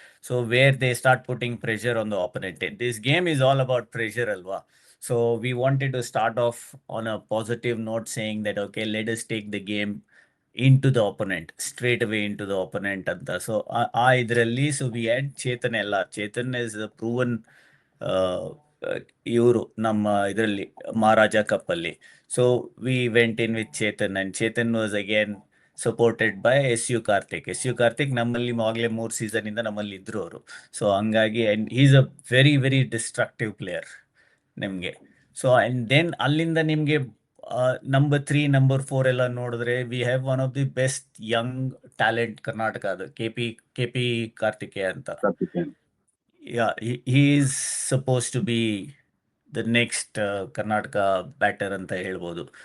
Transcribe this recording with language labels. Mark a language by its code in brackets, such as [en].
[en] So where they start putting pressure on the opponent. This game is all about pressure, [kn] alwa. [en] So we wanted to start off on a positive note, saying that okay, let us take the game into the opponent, straight away into the opponent [kn] anta. [en] So [kn] idralli [en] so we had Chetan LR. Chetan is a proven [kn] ಇವರು ನಮ್ಮ ಇದರಲ್ಲಿ ಮಹಾರಾಜ cup ಅಲ್ಲಿ. [en] so we went in with Chetan and Chetan was again supported by SU Karthik [kn] ನಮ್ಮಲ್ಲಿ ಆಗ್ಲೇ 3 season ಇಂದ ನಮ್ಮಲ್ಲಿ ಇದ್ರು ಅವರು. [en] so [kn] ಹಂಗಾಗಿ [en] and is a very very destructive player [kn] ನಿಮ್ಗೆ. [en] so and then [kn] ಅಲ್ಲಿಂದ ನಿಮ್ಗೆ [en] number 3 number 4 [kn] ಎಲ್ಲ ನೋಡಿದ್ರೆ [en] we have one of the best young talent Karnataka, [kn] ಅದು [en] KP Karthikeya ಅಂತ. Yeah, he is supposed to be the next Karnataka batter [kn] ಅಂತ ಹೇಳ್ಬೋದು.